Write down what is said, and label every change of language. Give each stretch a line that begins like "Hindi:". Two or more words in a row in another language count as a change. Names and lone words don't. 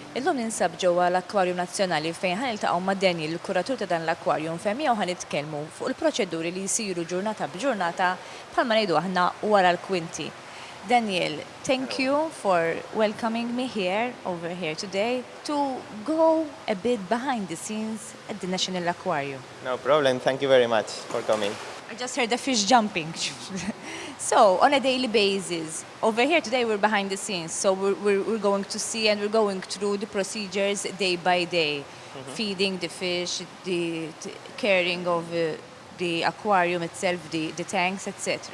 Maltese: Illum ninsab ġewwa l-Akwarjum Nazzjonali fejn ħaniltaqgħu ma' Daniel, il-kuratur ta' dan l-akwarjum fejn miegħu ħanitkellmu fuq il-proċeduri li jsiru ġurnata b'ġurnata bħalma ngħidu aħna wara l-kwinti. Daniel,
English: thank you for welcoming me over here today to go a bit behind the scenes at the National Aquarium. No problem. Thank you very much for coming. I just heard the fish jumping. So, on a daily basis, over here today we're behind the scenes, so we're going to see and we're going through the procedures day by day, feeding the fish, the caring of the aquarium itself, the tanks, etc.